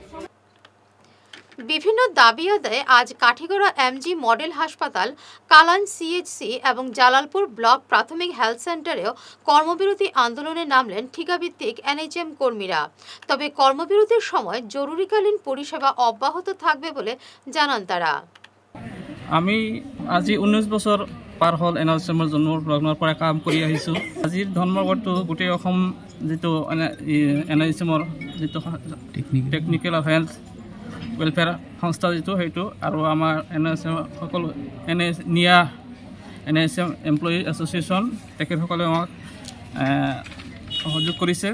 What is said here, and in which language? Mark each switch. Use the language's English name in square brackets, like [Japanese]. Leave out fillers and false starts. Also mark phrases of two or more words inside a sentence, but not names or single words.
[Bangla] বিভিন্ন দাবি আদায়ে আজ কাঠিগড়া এমজি মডেল হাসপাতাল, কালান সিএইচসি এবং জালালপুর ব্লক প্রাথমিক হেলথ সেন্টারেও কর্মবিরতি আন্দোলনে নামলেন ঠিকাভিত্তিক এনএচএম কর্মীরা। তবে কর্মবিরতির সময় জরুরিকালীন পরিষেবা অব্যাহত থাকবে বলে জানান তারা। [Assamese] আমি আজি 19 বছৰ পাৰ হ'ল এনএচএমৰ জন্মৰ পৰা কাম কৰি আহিছোঁ। আজিৰ ধৰ্মঘটটো গোটেই অসম যিটো এনএচএমৰ যিটো টেকনিকেল হেল্থ ৱেলফেয়াৰ সংস্থা যিটো সেইটো, আৰু আমাৰ এনএচএম সকলো এনএচএম এমপ্লয়ি এছ'চিয়েশ্যন তেখেতসকলে আমাক সহযোগ কৰিছে।